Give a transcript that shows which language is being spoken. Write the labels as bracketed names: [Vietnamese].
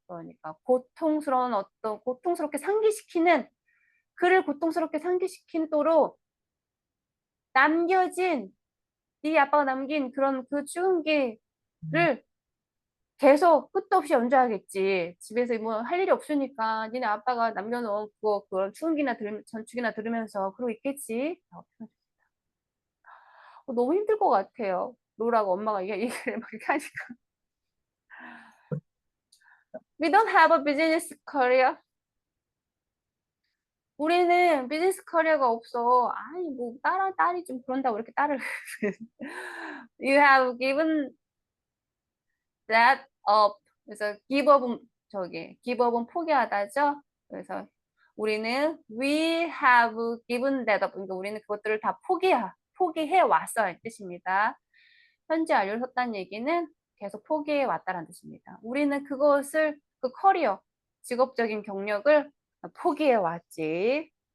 [Korean] 그러니까 고통스럽게 상기시키는 그를 고통스럽게 상기시키도록 남겨진 네 아빠가 남긴 그런 그 추운기를 계속 끝도 없이 연주하겠지. 집에서 뭐 할 일이 없으니까 니네 아빠가 남겨놓은 그런 추운기나 전축이나 들으면서 그러고 있겠지. 너무 힘들 것 같아요. 로라고 엄마가 얘기를 막 이렇게 하니까. [English] We don't have a business career. [Korean] 우리는 비즈니스 커리어가 없어. 아니 뭐 딸이 좀 그런다고 이렇게 딸을 [English] You have given that up. [Korean] 그래서 give up은 give up은 포기하다죠. 그래서 우리는 [English] we have given that up. [Korean] 그러니까 우리는 그것들을 다 포기해 왔어 할 뜻입니다. 현재 완료를 썼다는 얘기는 계속 포기해 왔다는 뜻입니다. 우리는 그것을 그 커리어, 직업적인 경력을 포기해 왔지.